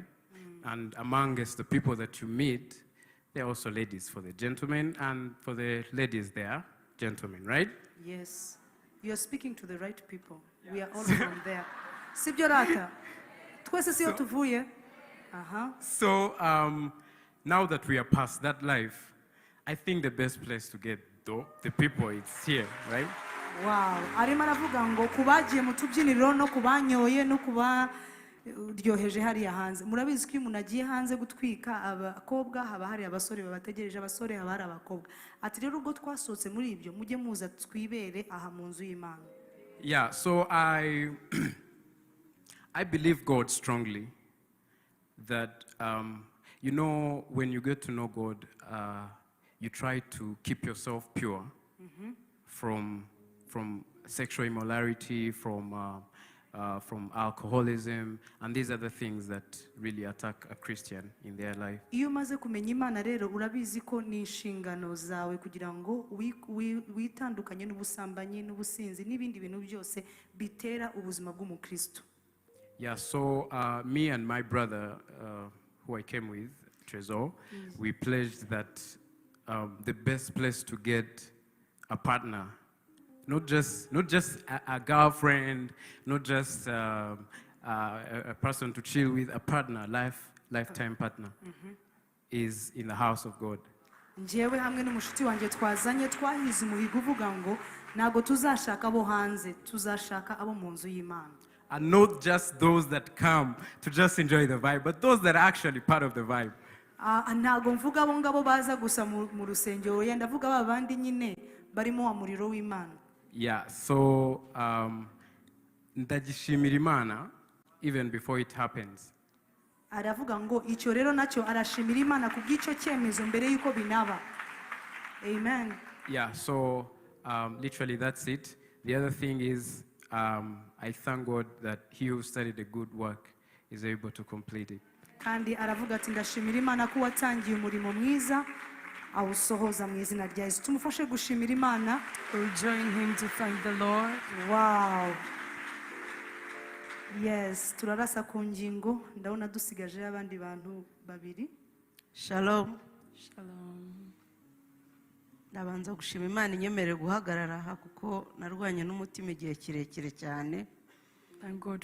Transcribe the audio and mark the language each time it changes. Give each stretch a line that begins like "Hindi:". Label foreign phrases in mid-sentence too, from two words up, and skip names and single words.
English: And amongst the people that you meet, there are also ladies. For the gentlemen and for the ladies, they are gentlemen, right? Yes, you are speaking to the right people. We are all from there.
Kinyarwanda: Sibyo rata? Twese siyo tuvuye?
English: So now that we are past that life, I think the best place to get the people is here, right?
Kinyarwanda: Wow, arimo aravuga ngo kubagiye mu tubyiniro no kubanyoye no kubaryoheje hariya hanze. Murabizi ko iyo umuntu agiye hanze gutwika abakobwa haba hari abasore babategereje, abasore haba hari abakobwa. Ati rero ubwo twasohotse muri ibyo mujye muza twibere aha mu nzu y'Imana.
English: Yeah, so I believe God strongly that you know, when you get to know God, you try to keep yourself pure from sexual immorality, from alcoholism, and these are the things that really attack a Christian in their life.
Kinyarwanda: Iyo umaze kumenya Imana rero urabizi ko ni inshingano zawe kugira ngo witandukanye n'ubusambanyi n'ubusinzi n'ibindi bintu byose bitera ubuzima bw'umukristo.
English: Yeah, so me and my brother, who I came with, Trezor, we pledged that the best place to get a partner, not just a girlfriend, not just a person to chill with, a partner, lifetime partner, is in the house of God.
Kinyarwanda: Njyewe hamwe n'umushuti wanjye twazanye twahize umuhigo uvuga ngo ntago tuzashaka abo hanze, tuzashaka abo mu nzu y'Imana.
English: And not just those that come to just enjoy the vibe, but those that are actually part of the vibe.
Kinyarwanda: Ntago mvuga abo ngabo baza gusa mu rusengero, yenda ndavuga babandi nyine barimo wa muriro w'Imana.
English: Yeah, so
Kinyarwanda: ndagishimira Imana
English: even before it happens.
Kinyarwanda: Aravuga ngo icyo rero nacyo arashimira Imana ku bw'icyo cyemezo mbere yuko binaba.
English: Amen. Yeah, so literally that's it. The other thing is I thank God that he who started a good work is able to complete it.
Kinyarwanda: Kandi aravuga ati ndashimira Imana ko watangiye umurimo mwiza awusohoza mu izina rya Yesu. Tumufashe gushimira Imana.
English: We'll join him to thank the Lord. Wow. Yes,
Kinyarwanda: turarasa ku ngingo. Ndabona dusigaje abandi bantu babiri. Shalom. Shalom. Ndabanza gushima Imana inyemerere guhagarara aha kuko narwanye n'umutima igihe kirekire cyane. Thank God